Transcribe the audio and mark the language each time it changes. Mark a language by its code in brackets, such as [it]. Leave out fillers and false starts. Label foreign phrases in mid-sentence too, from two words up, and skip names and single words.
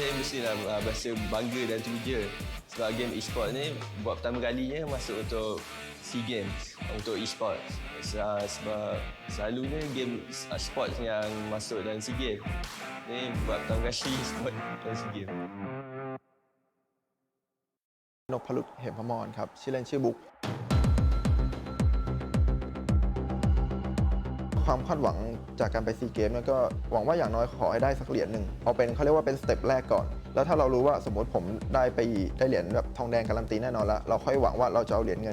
[ms] mestilah berasa bangga dan teruja sebab [en] game e-sport [ms] ni buat pertama kalinya masuk untuk SEA Games untuk e-sports. Sebab selalunya [en] game sports [ms] yang masuk dalam SEA Games ni buat pertama kali e-sport dalam SEA Games. [th] นพลุตเหมพมรครับชื่อเล่นชื่อบุ๊กความคาดหวังจากการไปซีเกมก็หวังว่าอย่างน้อยขอให้ได้สักเหรียญหนึ่งเอาเป็นเขาเรียกว่าเป็นสเต็ปแรกก่อนแล้วถ้าเรารู้ว่าสมมติผมได้เหรียญแบบทองแดงการันตีแน่นอนแล้วเราค่อยหวังว่าเราจะเอาเหรียญเงิน